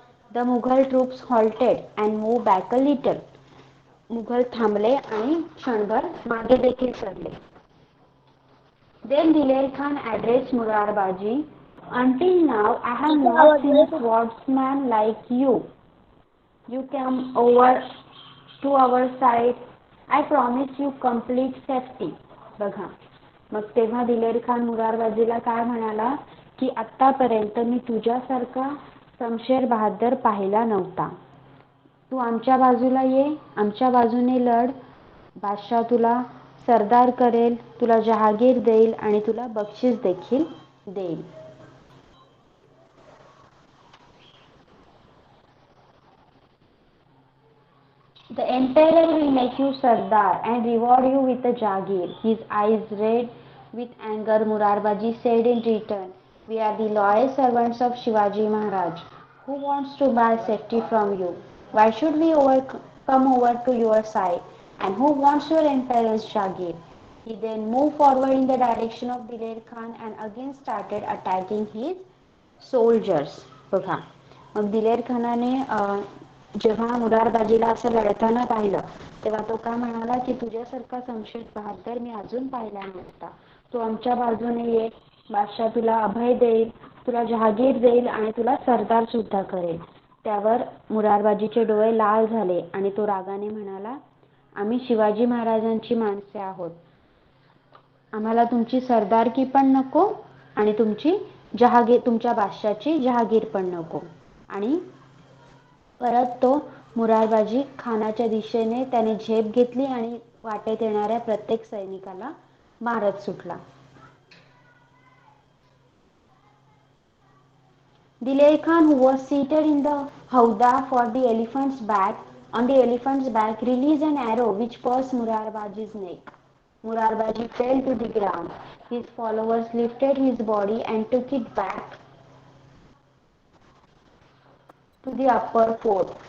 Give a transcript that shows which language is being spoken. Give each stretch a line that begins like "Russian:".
English: The Mughal troops halted and move back a little.
Marathi: Mughal थांबले आणि क्षणभर मागे देखील सरले.
English: Then Diler Khan addressed Murarbaji, "Until now, I have
Marathi: तिचा
English: not
Marathi: आवाज
English: seen a
Marathi: ब्रेक होतो.
English: swordsman like you. You come over to our side. I promise you complete safety."
Marathi: बघा, मग तेव्हा दिलेर खान मुरारबाजीला काय म्हणाला की आतापर्यंत मी तुझ्यासारखा शमशेर बहादर पाहिला नव्हता. तू आमच्या बाजूला ये, आमच्या बाजूने लढ. बादशाह तुला सरदार करेल, तुला जहागीर देईल आणि तुला बक्षीस देखील देईल.
English: The emperor will make you Sardar and reward you with a Jagir. His eyes red with anger, Murarbaji said in return, "We are the loyal servants of Shivaji Maharaj. Who wants to buy safety from you? Why should we come over to your side? And who wants your emperor's Jagir?" He then moved forward in the direction of Diler Khan and again started attacking his soldiers.
Marathi: बघा, मग दिलेर खानाने जेव्हा मुरारबाजीला असं लढताना पाहिलं, तेव्हा तो काय म्हणाला की तुझ्यासारखा शमशेर बहादर मी अजून पाहिला नव्हता. तू आमच्या बाजूने ये, बादशाह तुला अभय देईल, तुला जहागीर देईल आणि तुला सरदार सुद्धा करेल. त्यावर मुरारबाजीचे डोळे लाल झाले आणि तो रागाने म्हणाला, आम्ही शिवाजी महाराजांची माणसे आहोत. आम्हाला तुमची सरदारकी पण नको आणि तुमच्या बादशाची जहागीर पण नको. आणि परत तो मुरारबाजी खानाच्या दिशेने त्याने झेप घेतली आणि वाटेत येणाऱ्या प्रत्येक सैनिकाला मारत सुटला.
English: Diler Khan, who was seated in the howdah on the elephant's back, released an arrow which pierced Murarbaji's neck. Murarbaji fell to the ground. His followers lifted his body and took it back to the upper fort.